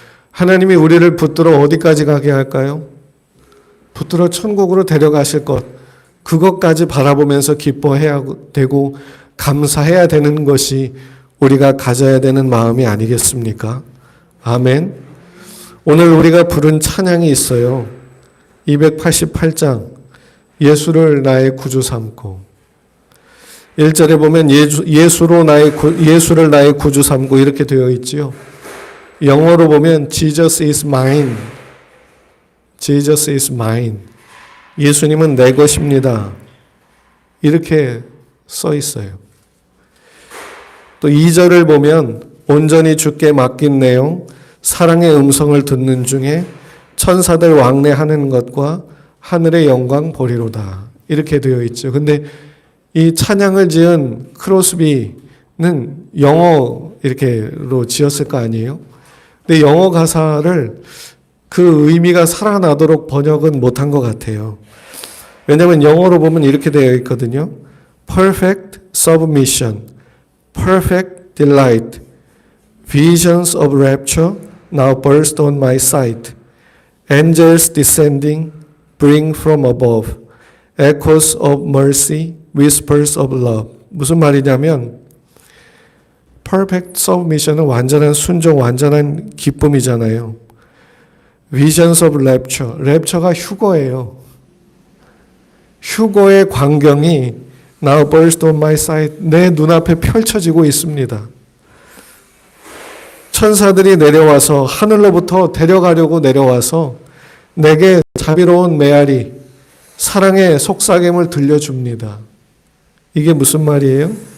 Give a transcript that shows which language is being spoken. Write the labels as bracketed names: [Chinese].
[Korean] 하나님이 우리를 붙들어 어디까지 가게 할까요? 붙들어 천국으로 데려가실 것, 그것까지 바라보면서 기뻐해야 되고 감사해야 되는 것이 우리가 가져야 되는 마음이 아니겠습니까? 아멘. 오늘 우리가 부른 찬양이 있어요. 288장 예수를 나의 구주 삼고 1절에 보면 예수를 나의 구주 삼고 이렇게 되어 있지요. 영어로 보면 [English] Jesus is mine. Jesus is mine. [Korean] 예수님은 내 것입니다. 이렇게 써 있어요. 또 2절을 보면 온전히 주께 맡긴 내용, 사랑의 음성을 듣는 중에 천사들 왕래하는 것과 하늘의 영광 보리로다. 이렇게 되어 있죠. 근데 이 찬양을 지은 크로스비는 영어 이렇게로 지었을 거 아니에요? 근데 영어 가사를 그 의미가 살아나도록 번역은 못한 것 같아요. 왜냐하면 영어로 보면 이렇게 되어 있거든요. [English] Perfect submission, perfect delight, visions of rapture now burst on my sight, angels descending bring from above, echoes of mercy, whispers of love. [Korean] 무슨 말이냐면 [English] perfect submission [Korean] 은 완전한 순종, 완전한 기쁨이잖아요. [English] visions of rapture, [Korean] rapture가 휴거예요. 휴거의 광경이 [English] now burst on my sight, [Korean] 내 눈앞에 펼쳐지고 있습니다. 천사들이 내려와서 하늘로부터 데려가려고 내려와서 내게 자비로운 메아리, 사랑의 속삭임을 들려줍니다. 이게 무슨 말이에요?